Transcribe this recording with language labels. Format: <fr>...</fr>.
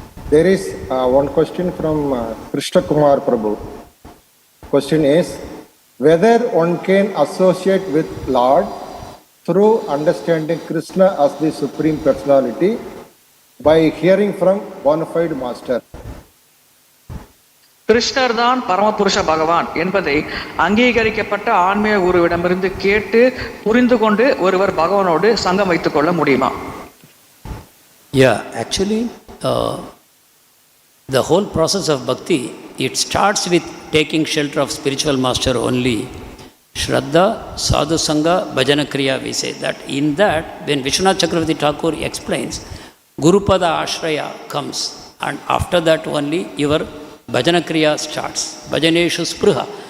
<en>There is one question from Krishna Kumar Prabhu. Question is, whether one can associate with Lord through understanding Krishna as the Supreme Personality by hearing from bona fide master.</en> <ta>கிருஷ்ணர் தான் பரமபுருஷ பகவான் என்பதை அங்கீகரிக்கப்பட்ட ஆன்மீக குருவிடமிருந்து கேட்டு புரிந்து கொண்டு ஒருவர் பகவானோடு சங்கம் வைத்துக் கொள்ள முடியுமா?</ta> <en>Yeah, actually the whole process of bhakti, it starts with taking shelter of spiritual master only. Shraddha, sadhu sangha, bhajana kriya, we say that. In that, when Vishwanath Chakravarti Thakur explains, Gurupada Ashraya comes, and after that only your bhajana kriya starts. Bhajaneshu spruha.</en>